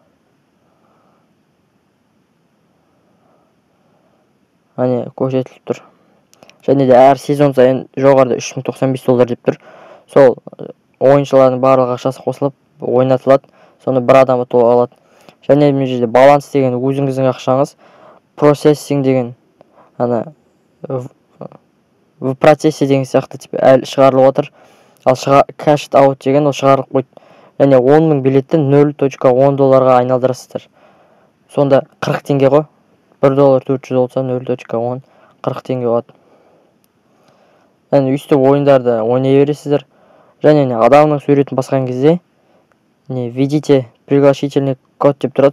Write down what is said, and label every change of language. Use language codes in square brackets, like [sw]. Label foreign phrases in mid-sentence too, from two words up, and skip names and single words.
[kk] Көрсетіліп тұр. Және де әр сезон сайын жоғарыда $3095 деп тұр. Сол ойыншылардың барлық ақшасы қосылып ойнатылады. Соны бір адам ұтып алады. Және мен жерде баланс деген өзіңіздің ақшаңыз, процессинг деген [ru] в процессе [kk] деген сияқты әлі шығарылып отыр. Ал [en] cashed out [kk] деген ол шығарылып қойды. Және 10.000 билеттен $0.10 айналдырасыздар. Сонда 40 теңге ғой. $1.400 болса 0.10 40 теңге болады. Өйстіп ойындарды ойнай бересіздер. Және адамның суретін басқан кезде [ru] введите пригласительный код [kk] деп тұрады.